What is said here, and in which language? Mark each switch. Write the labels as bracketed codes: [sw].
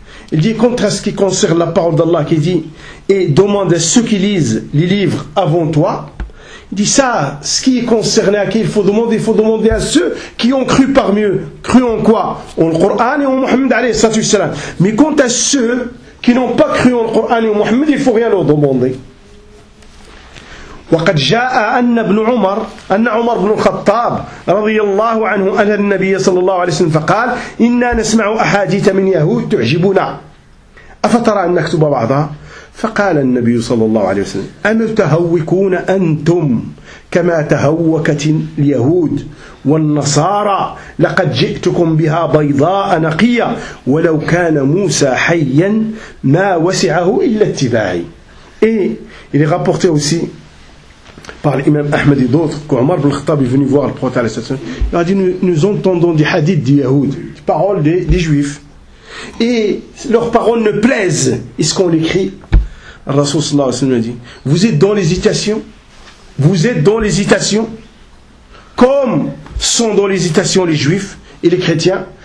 [fr] Il dit contre ce qui concerne la parole d'Allah qui dit et demande à ceux qui lisent les livres avant toi. Il dit ça, ce qui est concerné à qui il faut demander à ceux qui ont cru parmi eux. Cru en quoi? En le Coran et en Mohammed alayhi salatu wassalam. Mais quant à ceux qui n'ont pas cru en le Coran et en Mohammed, il ne faut rien leur demander. [ar] وقد جاء أن ابن عمر أن عمر بن الخطاب رضي الله عنه أن النبي صلى الله عليه وسلم فقال إنا نسمع أحاديث من يهود تعجبنا أفترى أن نكتب بعضها فقال النبي صلى الله عليه وسلم أم تهوكون أنتم كما تهوكت اليهود والنصارى لقد جئتكم بها بيضاء نقية ولو كان موسى حيا ما وسعه إلا اتباعي إلي غابورتي أوسي [fr] par l'imam Ahmed et d'autres, qu'Omar ibn Khattab est venu voir le prophète alayhi salam. Il a dit, nous entendons des hadiths des Yahoud, des paroles des juifs. Et leurs paroles ne plaisent. Est-ce qu'on l'écrit? Le Rasoul sallallahu alayhi wa sallam a dit, vous êtes dans l'hésitation? Vous êtes dans l'hésitation? Comme sont dans l'hésitation les juifs et les chrétiens?